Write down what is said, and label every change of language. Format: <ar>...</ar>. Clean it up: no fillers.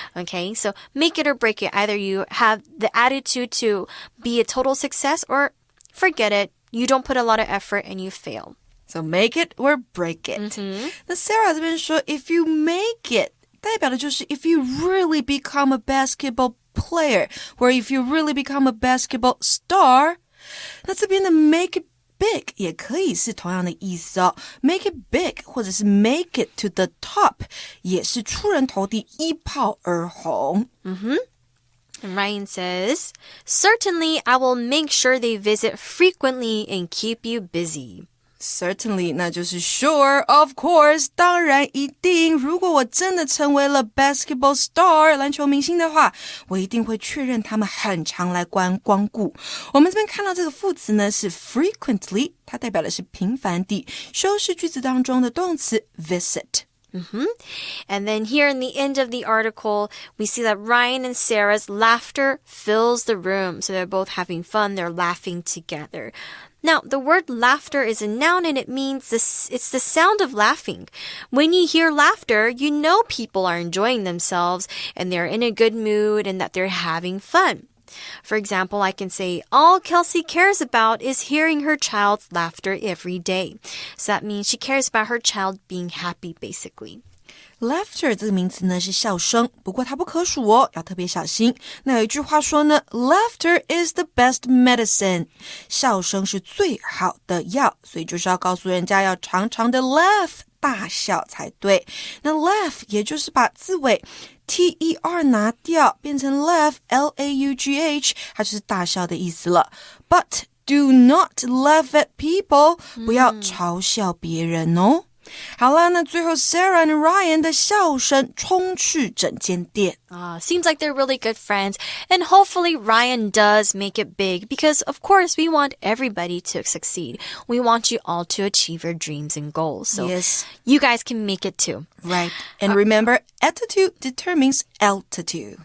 <en>Okay, so make it or break it. Either you have the attitude to be a total success, or forget it. You don't put a lot of effort and you fail. So make it or break it.</en> <zh>那 Sarah 这边说</zh> <en>if you make it</en> <zh>代表的就是</zh> <en>if you really become a basketball player, or if you really become a basketball star.</en> <zh>那这边的 make it big 也可以是同样的意思哦。 Make it big 或者是</zh> <en>make it to the top</en> <zh>也是出人头地，一炮而红。</zh> <en>And Ryan says, certainly I will make sure they visit frequently and keep you busy.</en> <zh>Certainly 那就是</zh> <en>sure, of course</en> <zh>当然一定，如果我真的成为了</zh> <en>basketball star</en> <zh>篮球明星的话，我一定会确认他们很常来光顾。我们这边看到这个副词呢是 frequently， 它代表的是频繁地，修饰句子当中的动词 visit。</zh> <en>And then here in the end of the article, we see that Ryan and Sarah's laughter fills the room. So they're both having fun. They're laughing together. Now, the word laughter is a noun and it means it's the sound of laughing. When you hear laughter, you know people are enjoying themselves and they're in a good mood and that they're having fun. For example, I can say, all Kelsey cares about is hearing her child's laughter every day. So that means she cares about her child being happy, basically.</en> <zh>Laughter 这个名词呢是笑声，不过它不可数哦，要特别小心。那有一句话说呢</zh> <en>Laughter is the best medicine，</en> <zh>笑声是最好的药，所以就是要告诉人家要常常的 laugh， 大笑才对。那 laugh 也就是把字尾T-E-R 拿掉，变成 laugh L-A-U-G-H， 它就是大笑的意思了。</zh> <en>But do not laugh at people，</en> <zh>不要嘲笑别人哦。好啦，那最后 Sarah and Ryan 的笑声充斥整间店。</zh> <en>Seems like they're really good friends. And hopefully Ryan does make it big because, of course, we want everybody to succeed. We want you all to achieve your dreams and goals. So yes. You guys can make it too. Right. And remember, attitude determines altitude.</en>